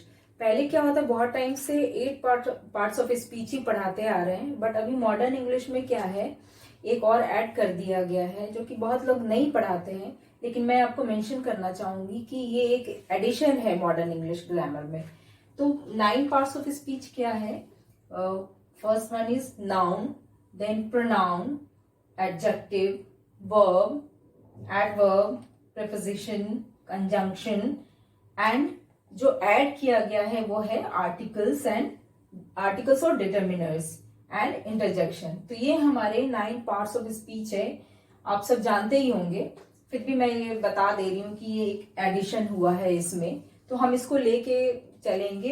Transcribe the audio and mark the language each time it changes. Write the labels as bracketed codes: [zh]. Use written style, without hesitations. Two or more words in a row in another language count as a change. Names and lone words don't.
[hi] पहले क्या होता है, बहुत टाइम से 8 [en] parts of speech [hi] ही पढ़ाते आ रहे हैं, बट अभी [en] modern English [hi] में क्या है, एक और ऐड कर दिया गया है जो कि बहुत लोग नहीं पढ़ाते हैं, लेकिन मैं आपको मेंशन करना चाहूंगी कि ये एक एडिशन है [en] modern English grammar [hi] में। तो 9 [en] parts of speech [hi] क्या है? [en] first one is noun, then pronoun, adjective, verb, adverb, preposition, conjunction, [hi] and जो ऐड किया गया है वो है आर्टिकल्स और [en] determiners and interjection. [hi] तो ये हमारे 9 [en] parts of speech [hi] है, आप सब जानते ही होंगे, फिर भी मैं ये बता दे रही हूँ कि ये एक एडिशन हुआ है इसमें, तो हम इसको लेके चलेंगे।